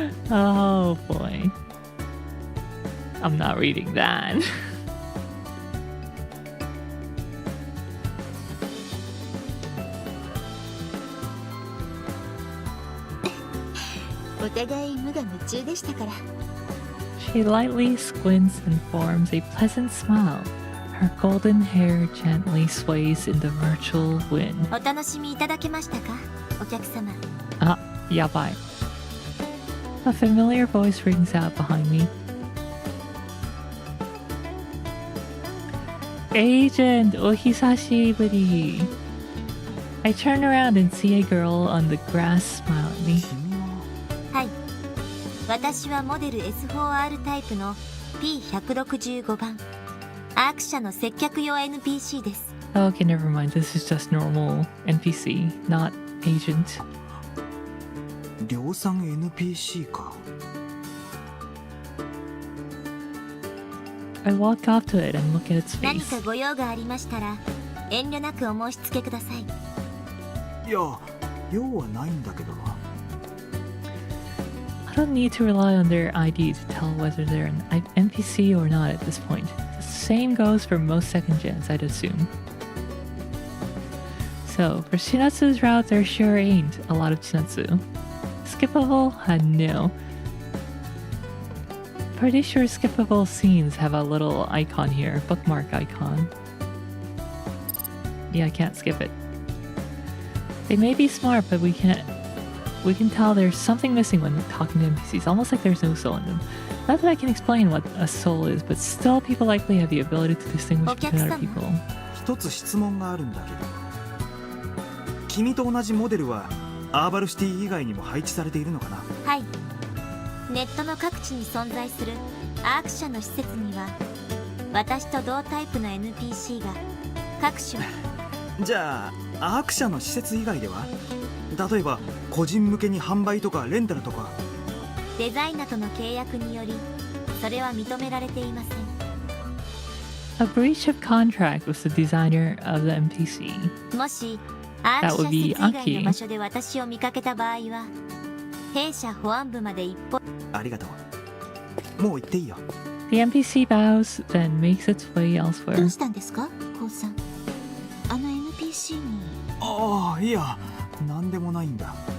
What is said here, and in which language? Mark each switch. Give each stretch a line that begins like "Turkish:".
English: Oh boy. I'm not reading that.
Japanese: お互い無我夢中でしたから。
English: She lightly squints and forms a pleasant smile. Her golden hair gently sways in the virtual wind.
Japanese: お楽しみいただけましたか、お客様。 Ah, yabai.
English: A familiar voice rings out behind me. Agent,
Japanese: ohisashiburi.
English: I turn around and see a girl on the grass smile at me.
Japanese: はい。私はモデル S4R タイプの P165 番。アーク社の接客用 NPC です。
English: Okay, never mind. This is just normal NPC, not agent.
Japanese: 量産 NPC か。
English: I walk up to it and look at its
Japanese: 何
English: face.
Japanese: かご用がありましたら遠慮なくお申し付けください。いや、用はないんだけどな。
English: I don't need to rely on their ID to tell whether they're an NPC or not at this point. The same goes for most second gens, I'd assume. So, for Chinatsu's route, there sure ain't a lot of Chinatsu. Skippable? No. Pretty sure skippable scenes have a little icon here, bookmark icon. Yeah, I can't skip it. They may be smart, but we can't. we can tell there's something missing when talking to NPCs, almost like there's no soul in them. Not that I can explain what a soul is, but still people likely have the ability to distinguish between other people.
Japanese: 一つ質問があるんだけど、君と同じモデルはアーバルシティ以外にも配置されているのかな？はい。ネットの各地に存在するアーク社の施設には、私と同タイプの NPC が各種。じゃあアーク社の施設以外では、例えば個人向けに販売とかレンタルとか。デザイナーとの契約により、それは認められていません。
English: A breach of contract with the designer of the NPC.
Japanese: もしアーク社施設以外の場所で私を見かけた場合は、弊社保安部まで一歩。ありがとう。もう行っていいよ。
English: The NPC bows, then makes its way
Japanese: ど
English: elsewhere.
Japanese: うしたんですか、コウさん。あの NPC に。ああ、いや、なんでもないんだ。